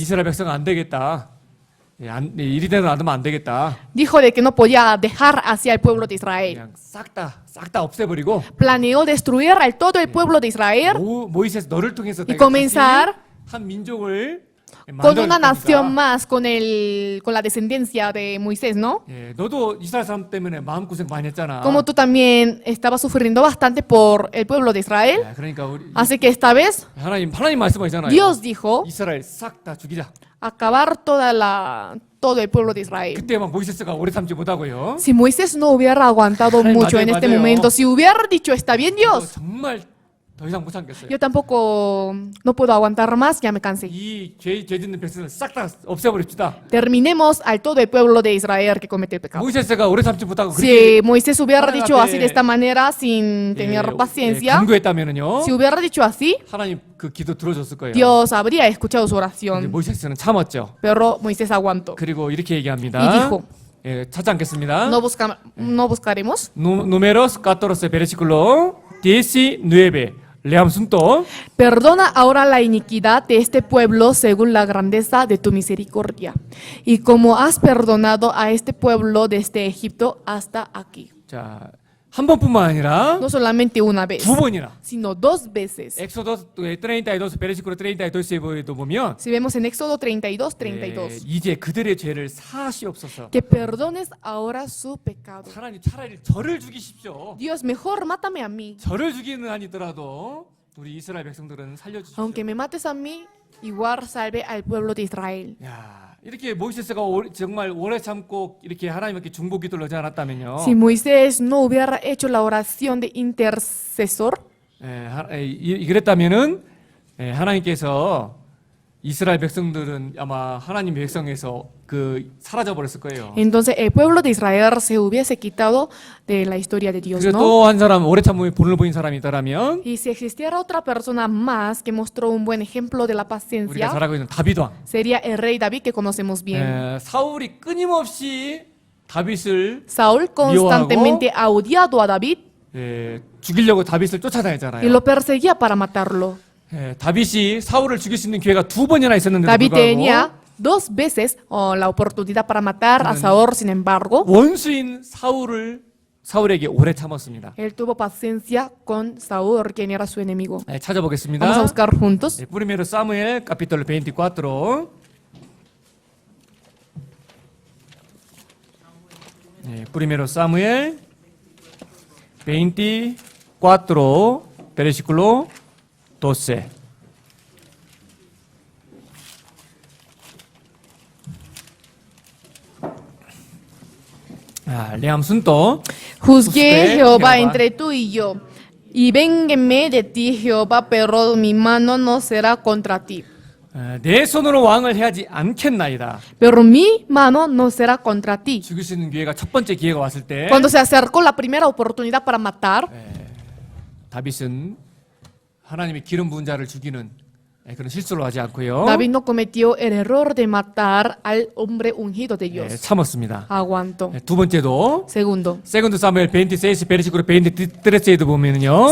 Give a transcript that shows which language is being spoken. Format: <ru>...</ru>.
<ko>이스라엘 백성 안 되겠다. 이리대로 놔두면 안 되겠다.</ko> <es>Dijo de que no podía dejar hacia el pueblo de Israel.</es> <ko>그냥 싹 다 없애버리고</ko> <es>Planeó destruir al todo el pueblo de Israel</es> <ko>모이세스 너를 통해서</ko> <es>y comenzar</es> <ko>한 민족을</ko> <es>con una</es> <ko>만들어줄</ko> <es>nación</es> <ko>거니까.</ko> <es>más, con la descendencia de Moisés, ¿no?</es> <ko>예, 너도 이스라엘 사람 때문에 마음고생 많이 했잖아.</ko> <es>Como tú también estabas sufriendo bastante por el pueblo de Israel.</es> <ko>예, 그러니까 우리</ko> <es>Así que esta vez</es> <ko>하나님 말씀하시잖아요.</ko> <es>Dios dijo</es> <ko>이스라엘 싹 다 죽이자.</ko> <es>acabar todo el pueblo de Israel.</es> <ko>그때 막 모이세스가 오래 참지 못하고요.</ko> <es>Si Moisés no hubiera aguantado Ay, mucho</es> <ko>맞아요,</ko> <es>en este</es> <ko>맞아요.</ko> <es>momento, si hubiera dicho, está bien</es> <ko>저</ko> <es>Dios,</es> <ko>정말 더 이상 못 참겠어요.</ko> <es>yo tampoco no puedo aguantar más, ya me cansé.</es> <ko>이 죄 짓는 백성을 싹 다 없애버립시다.</ko> <es>Terminemos al todo el pueblo de Israel que comete el pecado.</es> <ko>모이세스가 오래 참지 못하고</ko> <es>Si Moisés hubiera</es> <ko>하나님</ko> <es>dicho así</es> <ko>앞에</ko> <es>de esta manera, sin tener paciencia,</es> <ko>강구했다면은요.</ko> <es>si hubiera dicho así,</es> <ko>하나님 그 기도 들어줬을 거예요.</ko> <es>Dios habría escuchado su</es> <ko>근데</ko> <es>oración.</es> <ko>모이세스는 참았죠.</ko> <es>Pero Moisés aguantó.</es> <ko>그리고 이렇게 얘기합니다.</ko> <es>Y dijo,</es> <ko>예, 찾지 않겠습니다.</ko> <es>no buscaremos. Números 14, versículo 19. Leamos juntos. Perdona ahora la iniquidad de este pueblo según la grandeza de tu misericordia, y como has perdonado a este pueblo desde Egipto hasta aquí.</es> <ko>자, 한 번뿐만 아니라</ko> <es>No solamente una vez,</es> <ko>두 번이나.</ko> <es>sino dos veces.</es> <ko>엑소더 32, versículo 32에도 보면</ko> <es>Si vemos en Éxodo 32, 32,</es> <ko>이제 그들의 죄를 사하시옵소서.</ko> <es>que perdones ahora su pecado.</es> <ko>하나님 차라리 저를 죽이십시오.</ko> <es>Dios, mejor mátame a mí.</es> <ko>저를 죽이는 한이 있더라도 우리 이스라엘 백성들은 살려주십시오.</ko> <es>Aunque me mates a mí, igual salve al pueblo de Israel.</es> <ko>야, 이렇게 모이세스가 정말 오래 참고 이렇게 하나님께 중보 기도를 하지 않았다면요.</ko> <es>Si Moisés no hubiera hecho la oración de intercesor,</es> <ko>그랬다면은 하나님께서 이스라엘 백성들은 아마 하나님 백성에서 사라져 버렸을 거예요.</ko> <es>entonces el pueblo de Israel se hubiese quitado de la historia de Dios,</es> <ko>그래서</ko> <es>¿no?</es> <ko>또 한 사람 오래 참음에 본을 보인 사람이 있다라면</ko> <es>Y si existiera otra persona más que mostró un buen ejemplo de la</es> <ko>우리가</ko> <es>paciencia,</es> <ko>잘 알고 있는 다윗 왕.</ko> <es>sería el rey David que conocemos bien.</es> <ko>사울이 끊임없이 다윗을</ko> <es>Saúl constantemente ha odiado a David</es> <ko>죽이려고 다윗을</ko> <es>y</es> <ko>쫓아다녔잖아요.</ko> <es>lo perseguía para matarlo.</es> <ko>다윗이 사울을 죽일 수 있는 기회가 두 번이나 있었는데도</ko> <es>David</es> <ko>불구하고</ko> <es>tenía dos veces la oportunidad para matar a Saúl, sin embargo,</es> <ko>원수인 사울에게 오래 참았습니다.</ko> <es>él tuvo paciencia con Saúl, quien era su enemigo.</es> <ko>찾아보겠습니다.</ko> <es>Vamos a buscar juntos. Primero Samuel capítulo 24. Primero Samuel 24 versículo 12. Leamos juntos. Juzgué Jehová entre tú y yo, y véngueme de ti, Jehová, pero mi mano no será contra ti.</es> <ko>내 손으로 왕을 해하지 않겠나이다.</ko> <es>Pero mi mano no será contra ti.</es> <ko>죽일 수 있는 기회가 첫 번째 기회가 왔을 때</ko> <es>Cuando se acercó la primera oportunidad para matar,</es> <ko>다윗은 하나님의 기름 부은 자를 죽이는 그런 실수를 하지 않고요.</ko> <es>David no cometió el error de matar al hombre ungido de Dios.</es> <ko>참았습니다.</ko> <es>Aguantó.</es> <ko>두 번째도</ko> <es>Segundo,</es> <ko>세컨드 사무엘 26 베르시크로 23에도 보면은요.</ko>